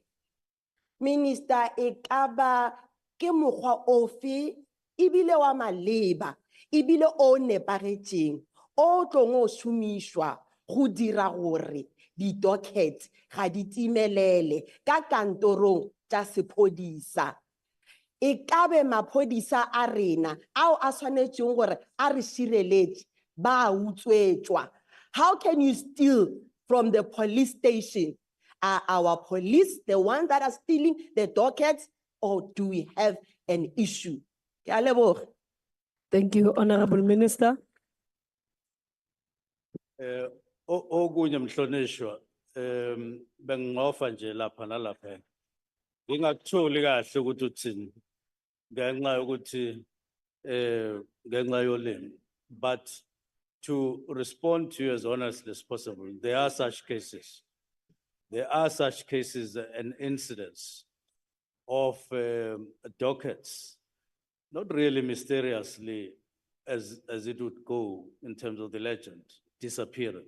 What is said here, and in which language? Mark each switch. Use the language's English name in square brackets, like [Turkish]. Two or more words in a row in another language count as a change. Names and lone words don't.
[Northern Sotho] Minister, e ka ba ke mokgwa ofe ebile wa maleba ebile o nepagetseng o tlong o šomišwa go dira gore di-docket ga di timelele ka kantorong tsa sepodisa. E ka be maphodisa a rena ao a swanetšeng gore a re šireletse ba utswetšwa. [English] How can you steal from the police station? Are our police the ones that are stealing the dockets, or do we have an issue? [Northern Sotho] Ke a leboga. [English] Thank you, Honorable Minister. [Zulu] Okunye mhlonishwa, bengingofa nje lapha nalapha. Ngingakutholi kahle ukuthi uthini. Ngenxa yokuthi ngenxa yolimi. [English] But to respond to you as honestly as possible, there are such cases. There are such cases and incidents of dockets, not really mysteriously as it would go in terms of the legend, disappearing.